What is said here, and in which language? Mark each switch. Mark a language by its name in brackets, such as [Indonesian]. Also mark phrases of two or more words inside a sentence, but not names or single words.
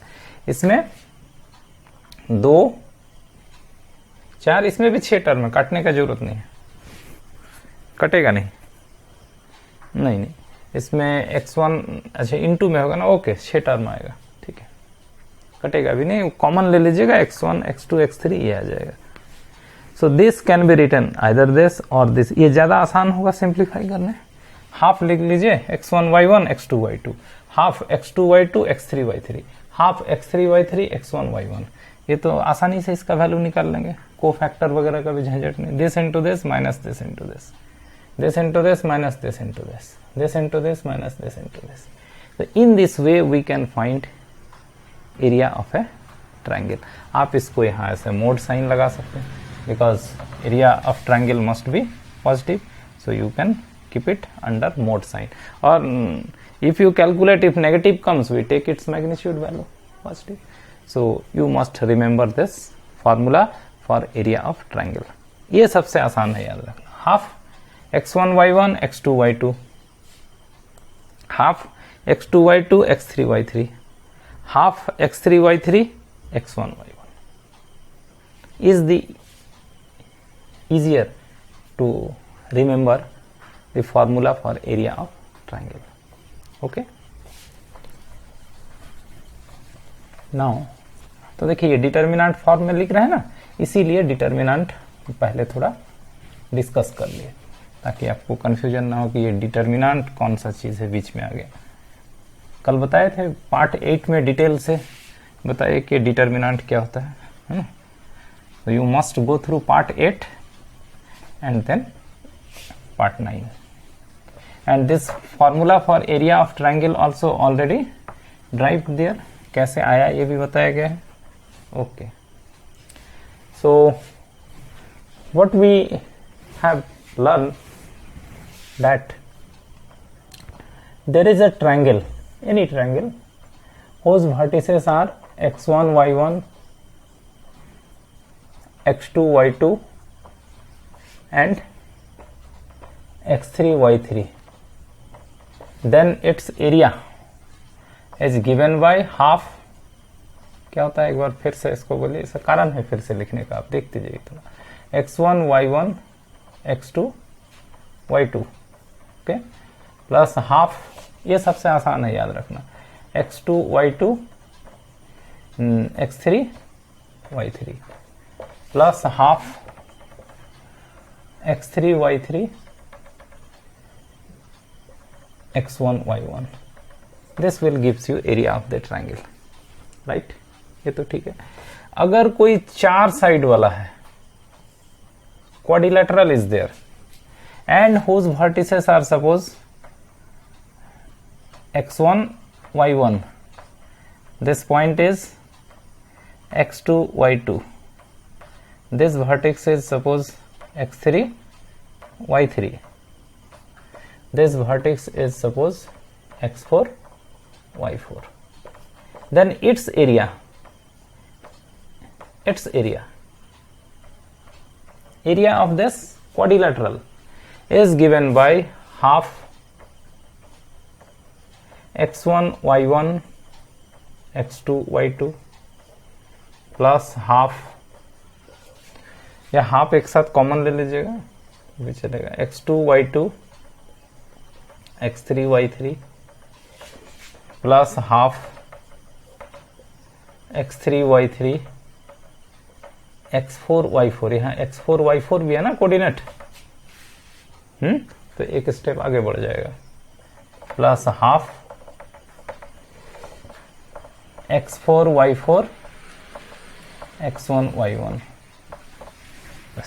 [Hindi] इसमें 2 4, इसमें भी 6 टर्म है, काटने का जरूरत नहीं है, कटेगा नहीं, नहीं नहीं, इसमें x1 अच्छा इनटू में होगा ना, ओके 6 टर्म आएगा, ठीक है, कटेगा भी नहीं, कॉमन ले लीजिएगा x1 x2 x3 ये आ जाएगा। [English] So this can be written either this or this, [Hindi] ये ज्यादा आसान होगा सिंप्लीफाई करने। हाफ लिख लीजिए x1 y1 x2 y2, हाफ x2 y2 x3 y3, हाफ x3 y3 x1 y1। ये तो आसानी से इसका वैल्यू निकाल लेंगे, को फैक्टर वगैरह का भी झंझट नहीं। [English] this into this minus this into this, this into this minus this into this, this into this minus this into this. तो in this way we can find area of a triangle. [Hindi] आप इसको यहाँ ऐसे [English] mode sign [Hindi] लगा सकते हैं, [English] because area of triangle must be positive, so you can keep it under mode sign, or if you calculate, if negative comes we take its magnitude value positive. So you must remember this formula for area of triangle. [Hindi] ये सबसे आसान है याद रखना। हाफ x1 y1 x2 y2, हाफ x2 y2 x3 y3, हाफ x3 y3 x1 y1 [English] is the easier to remember the formula for area of triangle. Okay, now [Hindi] तो देखिए ये [English] determinant form [Hindi] में लिख रहे हैं ना, इसीलिए डिटर्मिनेंट पहले थोड़ा डिस्कस कर लिए ताकि आपको कंफ्यूजन ना हो कि ये डिटर्मिनेंट कौन सा चीज है बीच में आ गया। कल बताए थे पार्ट 8 में डिटेल से बताइए कि डिटर्मिनेंट क्या होता है। [English] तो you must go through part 8 and then part 9, and this formula for area of triangle also already derived there, [Hindi] कैसे आया ये भी बताया गया है। [English] Okay, so what we have learned that there is a triangle, any triangle whose vertices are x1 y1 x2 y2 and x3 y3, then its area is given by half, [Hindi] क्या होता है एक बार फिर से इसको बोलिए, इसका कारण है फिर से लिखने का, आप देखते जाइए थोड़ा। x1 y1 x2 y2, [English] okay, plus half, [Hindi] ये सबसे आसान है याद रखना, x2 y2 x3 y3 [English] plus half [Hindi] x3 y3 x1 y1, [English] this will gives you area of the triangle, right? [Hindi] ये तो ठीक है। अगर कोई 4 साइड वाला है, [English] quadrilateral is there and whose vertices are suppose x1 y1, this point is x2 y2, this vertex is suppose x3 y3, this vertex is suppose x4 y4, then its area of this quadrilateral is given by half [Hindi] x1 y1 x2 y2 [English] plus half, [Hindi] या हाफ एक साथ कॉमन ले लीजिएगा भी चलेगा, x2 y2 x3 y3 [English] plus half [Hindi] x3 y3 x4 y4, यहाँ x4 y4 भी है ना कोऑर्डिनेट, तो एक स्टेप आगे बढ़ जाएगा, [English] plus half [Hindi] x4 y4 x1 y1, बस.